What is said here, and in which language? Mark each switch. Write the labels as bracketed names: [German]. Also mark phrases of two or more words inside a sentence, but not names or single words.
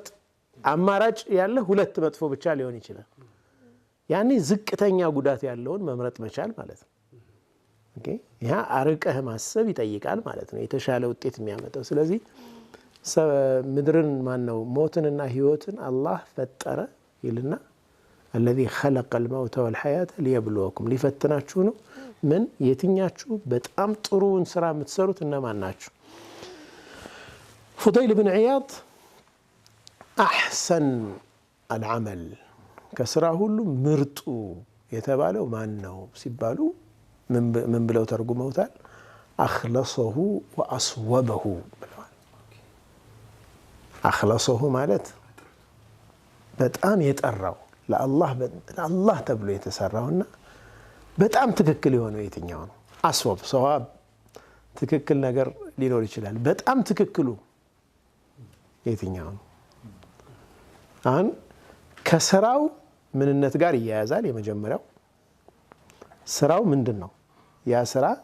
[Amharic] አማራጭ ያለ ሁለት መጥፎ ብቻ ሊሆን ይችላል ያኔ ዝቅተኛ ጉዳት ያለውን መምረጥ መቻል ማለት ነው ኦኬ ያ አርቀህ ማሰብ ይጠይቃል ማለት ነው የተሻለ ውጤት የሚያመጣው ስለዚህ ምድርን ማን ነው ሞትንና ህይወትን አላህ ፈጠረ ይልና [Arabic] الذي خلق الموت والحياه ليبلوكم [Amharic] ሊፈትናችሁ ነው ምን የትኛችሁ በጣም ጥሩውን ስራ የምትሰሩት እነማን ናችሁ [Arabic] فضيل بن عياض احسن العمل [Amharic] ከስራ ሁሉ ምርጡ የተባለው ማን ነው ሲባሉ ምን ብለው ተርጉመውታል [Arabic] اخلصه واصوبه [Amharic] ብለዋል اخلصه ማለት በጣም የጠራው ለአላህ ተብሎ የተሰራውና በጣም ትክክል የሆነው የትኛው ነው [Arabic] أصوب صواب [Amharic] ትክክል ነገር ሊኖር ይችላል በጣም ትክክሉ የትኛው ነው አን ከስራው ምንነት ጋር ይያያዛል የመጀመሪያው ስራው ምንድነው ያ ስራ